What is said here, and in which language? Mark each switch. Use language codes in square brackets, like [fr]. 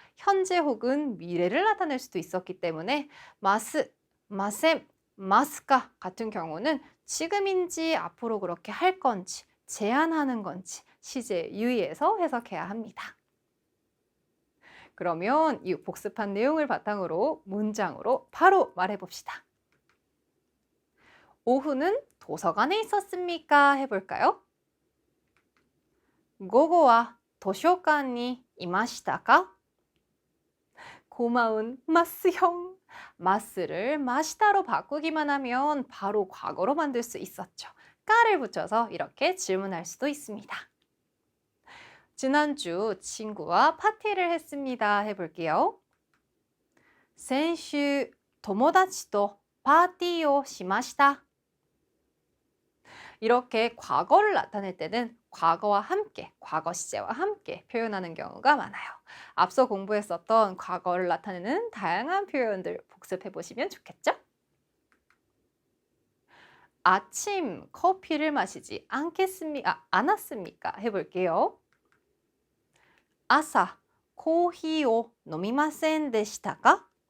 [ko] 현재 혹은 미래를 나타낼 수도 있었기 때문에 마스, 마셈, 마스카 같은 경우는 지금인지 앞으로 그렇게 할 건지 제안하는 건지 시제에 유의해서 해석해야 합니다. 그러면 이 복습한 내용을 바탕으로 문장으로 바로 말해봅시다. 오후는 도서관에 있었습니까? 해볼까요? [ja] 午後は図書館にいましたか? [ko] 고마운 마스형. 마스를 마시다로 바꾸기만 하면 바로 과거로 만들 수 있었죠. 까를 붙여서 이렇게 질문할 수도 있습니다. 지난주 친구와 파티를 했습니다. 해볼게요. [ja] 先週友達とパーティーをしました. [ko] 이렇게 과거를 나타낼 때는 과거와 함께, 과거 시제와 함께 표현하는 경우가 많아요. 앞서 공부했었던 과거를 나타내는 다양한 표현들 복습해 보시면 좋겠죠? 아침 커피를 마시지 않았습니까? 해볼게요. [ja] 朝コーヒーを飲みませんでしたか?